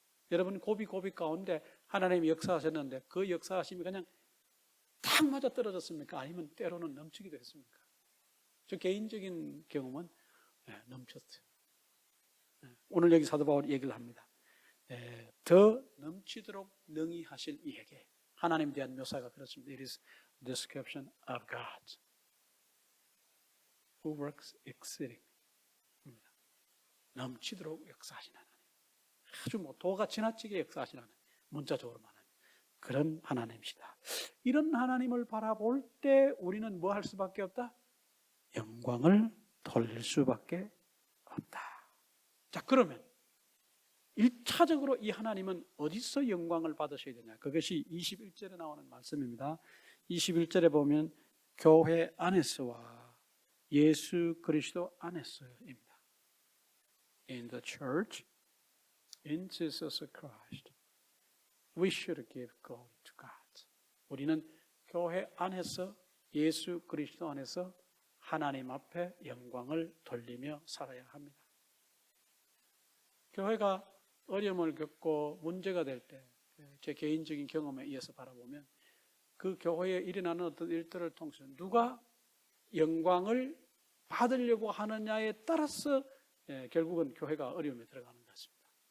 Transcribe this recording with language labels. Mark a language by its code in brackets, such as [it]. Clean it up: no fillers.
[ko] 여러분 고비 가운데 하나님이 역사하셨는데 그 역사하심이 그냥 딱 맞아 떨어졌습니까? 아니면 때로는 넘치기도 했습니까? 저 개인적인 경험은 넘쳤어요. 오늘 여기 사도 바울이 얘기를 합니다. 더 넘치도록 능히 하실 이에게 하나님에 대한 묘사가 그렇습니다. [en] It is description of God who works exceedingly. [ko] 넘치도록 역사하시는 하나님. 아주 도가 지나치게 역사하시는 하나님. 문자적으로 말하면 그런 하나님이시다. 이런 하나님을 바라볼 때 우리는 뭐 할 수밖에 없다? 영광을 돌릴 수밖에 없다. 자, 그러면 1차적으로 이 하나님은 어디서 영광을 받으셔야 되냐? 그것이 21절에 나오는 말씀입니다. 21절에 보면 교회 안에서와 예수 그리스도 안에서입니다. [en] In the church, in Jesus Christ, we should give glory to God. [ko] 우리는 교회 안에서 예수 그리스도 안에서 하나님 앞에 영광을 돌리며 살아야 합니다. 교회가 어려움을 겪고 문제가 될 때 제 개인적인 경험에 의해서 바라보면 그 교회에 일어나는 어떤 일들을 통해서 누가 영광을 받으려고 하느냐에 따라서 결국은 교회가 어려움에 들어가는 것 같습니다.